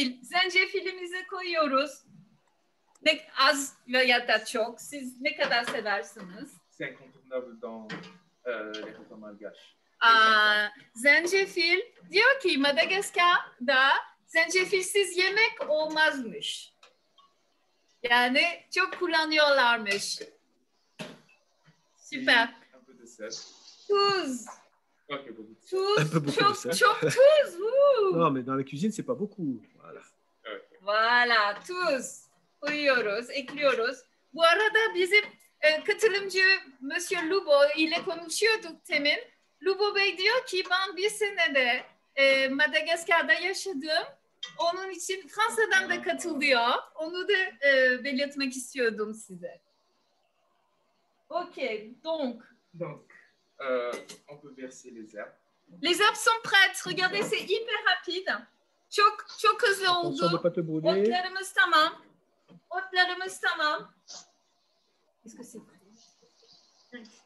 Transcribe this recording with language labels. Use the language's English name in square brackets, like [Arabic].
[Turkish] Zencefilimizi koyuyoruz. Ne az veya da çok. Siz ne kadar seversiniz? [French] C'est incontournable dans les repas malgaches. [Turkish] Zencefil diyor ki Madagaskar'da zencefilsiz yemek olmazmış. Yani çok kullanıyorlarmış. Süper. [French] Un peu de sel. [Turkish] Tuz. [French] Ok, beaucoup. [Turkish] Tuz. [French] Un peu beaucoup de sel. [Turkish] Çok tuz. [French] Non, mais dans la cuisine, c'est pas beaucoup. Voilà. [Turkish] Voilà, tuz koyuyoruz, ekliyoruz. Bu arada bizim katılımcı Monsieur Lubo ile konuşuyorduk temin. Lubo Bey diyor ki ben bir senede Madagaskar'da yaşadım. Onun için Fransa'dan da katılıyor. Onu da belirtmek istiyordum size. [French] Ok, donc. Donc, on peut verser les herbes. Les herbes sont prêtes. Regardez, c'est hyper rapide. [Turkish] Çok hızlı [French] Attention de [Turkish] oldu. [French] pas te brûler. [Turkish] Otlarımız tamam. Otlarımız tamam. [French] Est-ce que c'est prêt?